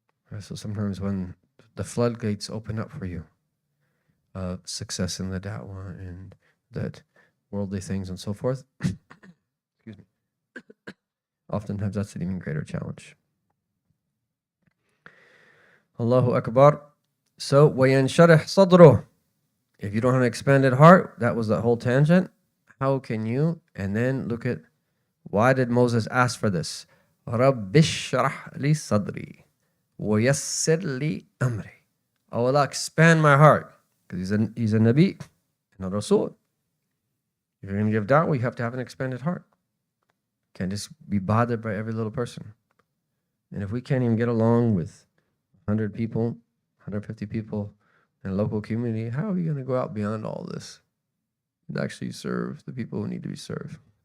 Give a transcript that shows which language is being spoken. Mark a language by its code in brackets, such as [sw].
[en] Right, so sometimes when the floodgates open up for you, success in the da'wah and that worldly things and so forth, excuse me, oftentimes that's an even greater challenge. Allahu Akbar. [ar] So, وَيَنْشَرِحْ صَدْرُهُ. [en] If you don't have an expanded heart, that was the whole tangent. How can you? And then look at, why did Moses ask for this? [ar] رَبِّ اشْرَحْ لِي صَدْرِي وَيَسِّرْ لِي أَمْرِي. [en] Oh Allah, expand my heart. Because he's a Nabi and a Rasul. If you're going to give da'wah, you have to have an expanded heart. You can't just be bothered by every little person. And if we can't even get along with 100 people, 150 people in a local community, how are we going to go out beyond all this and actually serve the people who need to be served?